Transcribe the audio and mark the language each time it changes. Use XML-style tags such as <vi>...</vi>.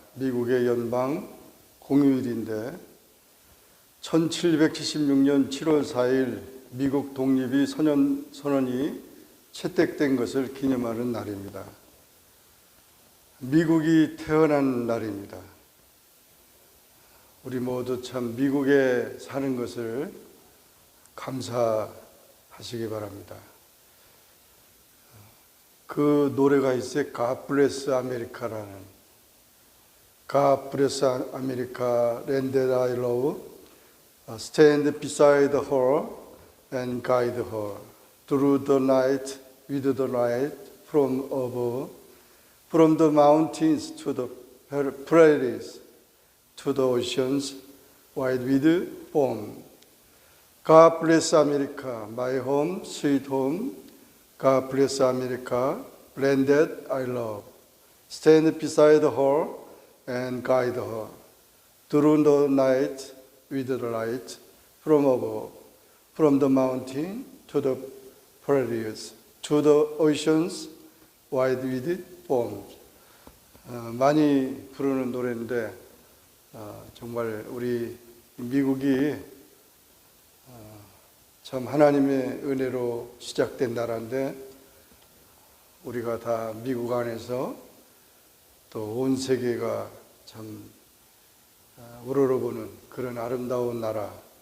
<ko>미국의 연방 공휴일인데 1776년 7월 4일 미국 독립이 선언이 채택된 것을 기념하는 날입니다. 미국이 태어난 날입니다. 우리 모두 참 미국에 사는 것을 감사하시기 바랍니다. 그 노래가 있어요.</ko> <en>God bless America라는. God bless America, land that I love. Stand beside her and guide her through the night with the light from above, from the mountains to the prairies, to the oceans wide with foam. God bless America, my home, sweet home. God bless America, land that I love. Stand beside her and guide her through the night with the light from above, from the mountain to the prairies, to the oceans wide with foam.</en> <ko>많이 부르는 노래인데 정말 우리 미국이 참 하나님의 은혜로 시작된 나라인데 우리가 다 미국 안에서 또 온 세계가 참 우러러보는 그런 아름다운 나라.</ko>